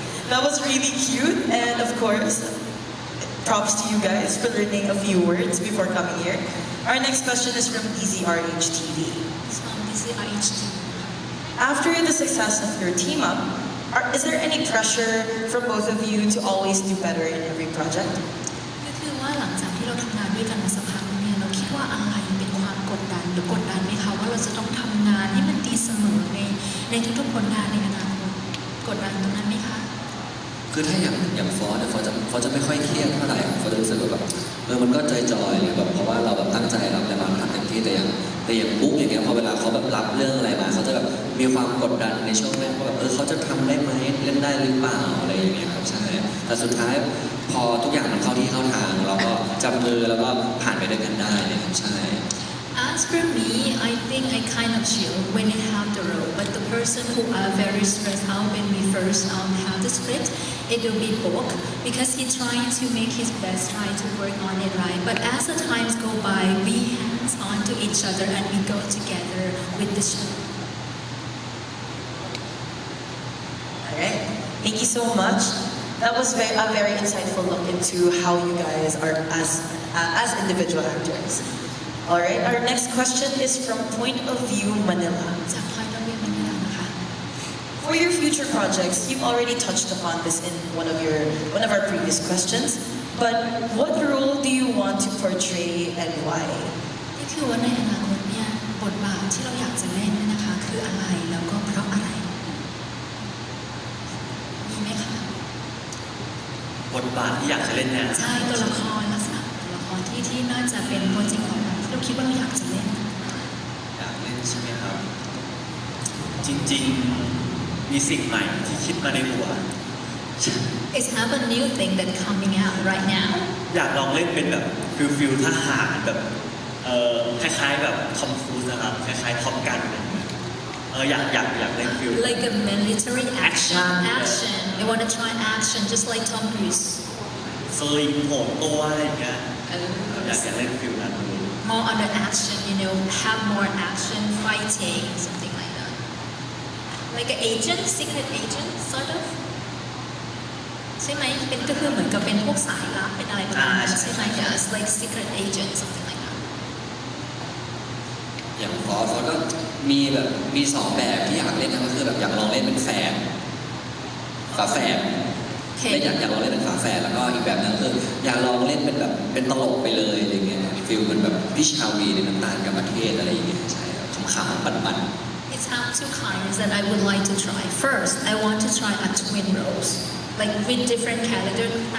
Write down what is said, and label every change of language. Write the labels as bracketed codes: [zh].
[en] That was really cute, and of course, props to you guys for learning a few words before coming here. Our next question is from DZRH TV. from DCRH? After the success of your team up, is there any pressure from both of you to always do better in every project? [th] ก็คือว่าหลังจากที่เราทำงานด้วยกันมาสักพักเนี่ยเราคิดว่าอะไรเป็นความกดดันหรือกดดันไหมคะว่าเราจะต้องทำงานให้มันดีเสมอในทุกๆผลงานในอนาคตกดดันตรงนั้นไหมคะ คือถ้าอย่างฟอสเนี่ยฟอสจะไม่ค่อยเครียดเท่าไหร่ฟอสจะรู้สึกว่าแบบมันก็จอยๆแบบเพราะว่าเราแบบตั้งใจรับและเราทำเต็มที่แต่อย่างบุ๊กอย่างเงี้ยพอเวลาเขาแบบรับเรื่องอะไรมาเขาจะแบบมีความกดดันในช่วงแรกว่าแบบเขาจะทำได้ไหมเล่นได้หรือเปล่าอะไรอย่างเงี้ยครับใช่แต่สุดท้ายพอทุกอย่างมันเข้าที่เข้าทางเราก็จับมือแล้วก็ผ่านไปด้วยกันได้เลยครับใช่ [en] As for me, I think I kind of chill when I have the role, but the person who are very stressed out when we first have the script, it will be Bok, because he's trying to make his best, trying to work on it right. But as the times go by, we hands on to each other and we go together with the show. Alright, thank you so much. That was a very insightful look into how you guys are as individual actors. Alright, our next question is from Point of View Manila. [th] จากพอยต์วิวมันนี่นะคะ [en] For your future projects, you've already touched upon this in one of our previous questions, but what role do you want to portray and why? [th] นี่คือว่าในอนาคตเนี่ยบทบาทที่เราอยากจะเล่นเนี่ยนะคะคืออะไรแล้วก็เพราะอะไรมีไหมคะ บทบาทที่อยากจะเล่นเนี่ย ใช่ตัวละครลักษณะตัวละครที่น่าจะเป็นโปรเจกต์ของเราที่เราคิดว่าเราอยากจะเล่น อยากเล่นใช่ไหมครับ จริงๆมีสิ่งใหม่ที่คิดมาในหัว [en] It's have a new thing that coming out right now [th] อยากลองเล่นเป็นแบบฟิลทหารแบบคล้ายๆแบบทอมครูซนะครับคล้ายๆท็อปกันอยากเล่นฟิล [en] like a military action I want to try action just like Tom Cruise [th] สลิงโหนตัวอะไรอย่างเงี้ยอยากเล่นฟิลนั้น [en] more on the action have more action fighting something like that like an agent secret agent sort of [th] ใช่ไหมเป็นก็คือเหมือนกับเป็นพวกสายลับเป็นอะไรประมาณนั้นใช่ไหม [en] yes like secret agent something like that [th] อย่างฟอสก็มีสองแบบที่อยากเล่นก็คือแบบอยากลองเล่นเป็นแฟนฝาแฝดและอยากลองเล่นเป็นฝาแฝดแล้วก็อีกแบบนึงคืออยากลองเล่นเป็นแบบเป็นตลกไปเลยอะไรเงี้ยฟิลเหมือนแบบพี่ชาวีในน้ำตาลกับประเทศอะไรอย่างเงี้ยใช่ขำๆปัน [en] It's have two kinds that I would like to try. First, I want to try a twin roles, like with different characters.